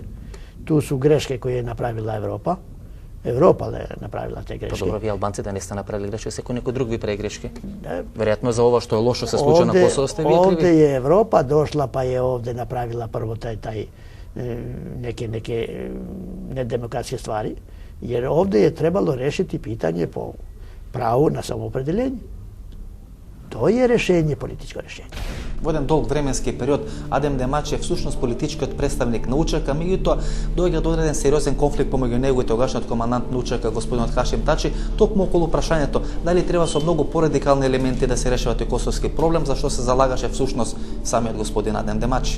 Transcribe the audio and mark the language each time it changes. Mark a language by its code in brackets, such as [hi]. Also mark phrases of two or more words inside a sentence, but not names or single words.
[sr] Ту су [mk] грешки кои е направила Европа. Европа е направила те грешки. Добро, вие албанците не сте направили грешки, секој некој друг ви прави грешки. Веројатно за ова што е лошо се случува на Косово сте вие криви. Овде е Европа дошла, па е овде направила прво [sr] тај неке недемократски ствари, jer ovde je trebalo rešiti pitanje po pravu na samoopределение. To je rešenje, političko rešenje. [mk] Во еден долг временски период Адем Демачи е всушност политичкиот представник на УЧК, меѓутоа доаѓа до одреден сериозен конфликт помеѓу него и тогашниот командант на УЧК господинот Хашим Тачи, токму околу прашањето дали треба со многу порадикални елементи да се решава тој косовски проблем, зашто се залагаше всушност самиот господин Адем Демачи.